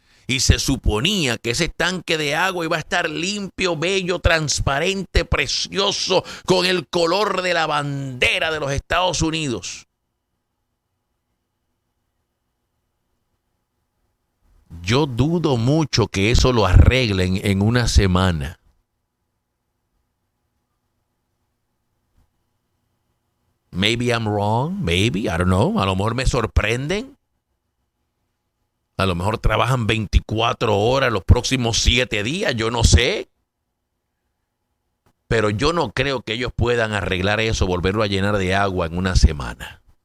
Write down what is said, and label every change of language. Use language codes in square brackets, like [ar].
[es] Y se suponía que ese tanque de agua iba a estar limpio, bello, transparente, precioso, con el color de la bandera de los Estados Unidos. yo dudo mucho que eso lo arreglen en una semana. [en] Maybe I'm wrong, maybe, I don't know. [es] A lo mejor me sorprenden. A lo mejor trabajan 24 horas los próximos 7 días, yo no sé. Pero yo no creo que ellos puedan arreglar eso, volverlo a llenar de agua en una semana.